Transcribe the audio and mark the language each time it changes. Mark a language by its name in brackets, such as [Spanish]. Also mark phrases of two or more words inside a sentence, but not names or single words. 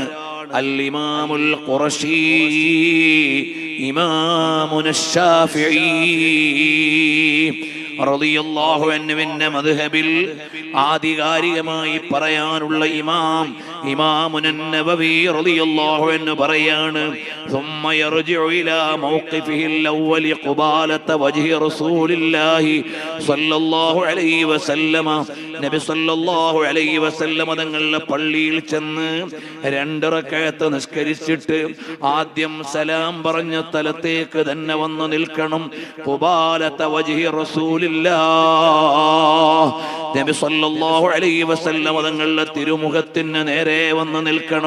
[Arabic] الإمام القرشي, [Malayalam] ഇമാമുന ശാഫിഈ [Arabic] رضي الله عنه [Malayalam] മദ്ഹബിൽ ആധികാരികമായി പറയാനുള്ള ഇമാമുൻ നബവി [Arabic] رضي الله عنه [Malayalam] പറയാണ്, [Arabic] ثم يرجع الى موقفه الاول قبالة وجه رسول الله صلى الله عليه وسلم. [Malayalam] നബി [Arabic] صلى الله عليه وسلم [Malayalam] തങ്ങളുടെ പള്ളിയിൽ ചെന്ന് 2 റക്അത്ത് നിസ്കരിച്ചിട്ട് ആദ്യം സലാം പറഞ്ഞ സ്ഥലത്തേക്ക് തന്നെ വന്ന് നിൽക്കണം. [Arabic] قبالة وجه رسول الله, [Malayalam] നബി [Arabic] صلى الله عليه وسلم [Malayalam] തങ്ങളുടെ തിരുമുഖത്തിന് നേരെ വന്ന് നിൽക്കണം.